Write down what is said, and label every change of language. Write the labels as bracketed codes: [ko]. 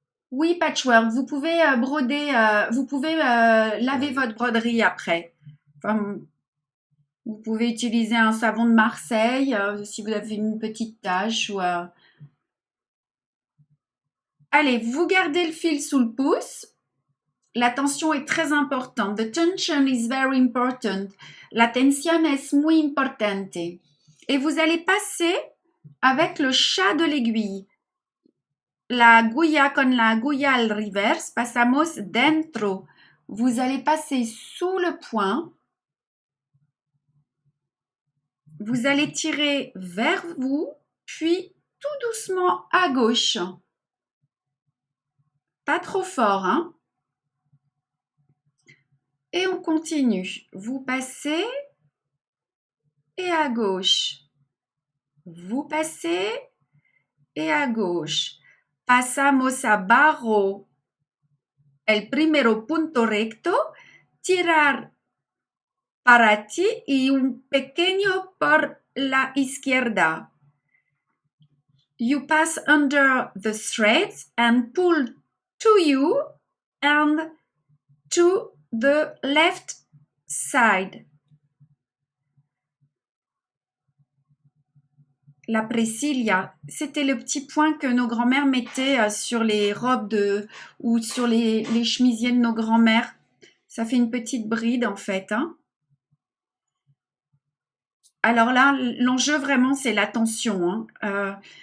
[fr] Oui, patchwork, vous pouvez broder, vous pouvez laver votre broderie après. Enfin, vous pouvez utiliser un savon de Marseille si vous avez une petite tache. Ou, Allez, vous gardez le fil sous le pouce La tension est très importante. [en] The tension is very important. [es] La tensión es muy importante. [fr] Et vous allez passer avec le chat de l'aiguille. [es] La agulla con la agulla al revés, pasamos dentro. [fr] Vous allez passer sous le point. Vous allez tirer vers vous, puis tout doucement à gauche. Pas trop fort, hein? Et on continue. Vous passez et à gauche. Vous passez et à gauche. [es] Pasamos abajo el primero punto recto, tirar para ti y un pequeño por la izquierda. [en] You pass under the threads and pull to you and to the left side. [fr] La presilia, c'était le petit point que nos grands-mères mettaient sur les robes ou sur les chemisiers de nos grands-mères. Ça fait une petite bride en fait. Hein. Alors là, l'enjeu vraiment, c'est la tension. Hein.